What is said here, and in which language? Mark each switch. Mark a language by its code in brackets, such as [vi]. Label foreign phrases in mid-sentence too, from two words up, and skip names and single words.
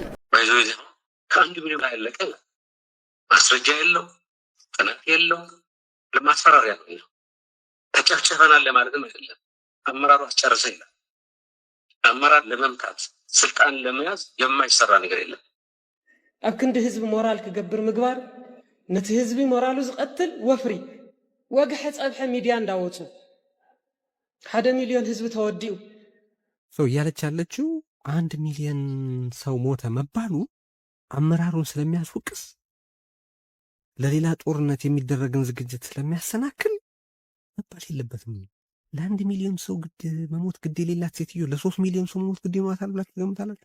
[am] ከ1 ሚሊዮን ያለቀ ማስረጃ የለው፣ ጥናት የለው፣ ለማስፈራሪያ ነው። ተጨፍጭፈናል ለማለትም አይደለም። አመራሩ አስጨርሰ ይላል። አመራር ለመምታት ስልጣን ለመያዝ የማይሰራ ነገር የለም። [ti] ኣብ ክንዲ ህዝቢ ሞራል ክገብር ምግባር ነቲ ህዝቢ ሞራሉ ዝቀትል ወፍሪ ወግሐ ፀብሐ ሚድያ እንዳወፁ 1 ሚሊዮን ህዝቢ ተወዲኡ [am] ሰው እያለች ያለችው 1 ሚሊዮን ሰው ሞተ መባሉ አመራሩን ስለሚያስወቅስ ለሌላ ጦርነት የሚደረግን ዝግጅት ስለሚያሰናክል መባል የለበትም። ለ1 ሚሊዮን ሰው መሞት ግድ የሌላት ሴትዮ ለ3 ሚሊዮን ሰው መሞት ግድ ይኖራታል ብላችሁ ትገምታላችሁ?